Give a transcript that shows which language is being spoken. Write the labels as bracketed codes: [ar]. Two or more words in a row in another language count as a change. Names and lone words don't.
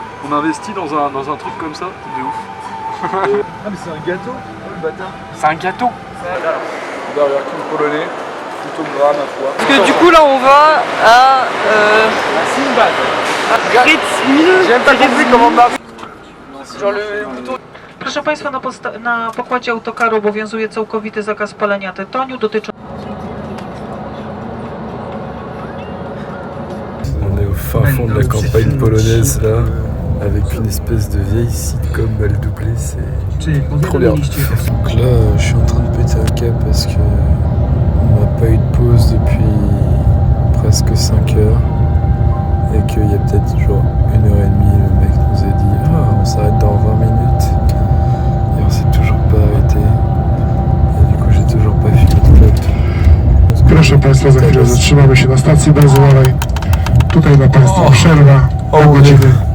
[fr] on investit dans un truc comme ça, c'est de ouf. Ah, mais c'est un gâteau, le bâtard. C'est un gâteau. Derrière tout le polonais, plutôt gras, ma foi. Parce que du coup, là, on va à. J'ai même pas compris comment marche. Genre le bouton. [pl] Proszę Państwa, na pokładzie autokaru obowiązuje całkowity zakaz palenia tytoniu dotyczący. [fr] On est au fin fond de la campagne polonaise là, avec une espèce de vieille sitcom mal doublée, c'est trop bien. Donc là, je suis en train de péter un câble parce que on n'a pas eu de pause depuis presque 5 heures et qu'il y a peut-être genre 1h30, le mec nous a dit ah on s'arrête dans 20 minutes et on s'est toujours pas arrêté et du coup j'ai toujours pas fini de club. [pl] Proszę Państwa, za chwilę zatrzymamy się na stacji benzynowej. Tutaj dla Państwa przerwa pół godziny.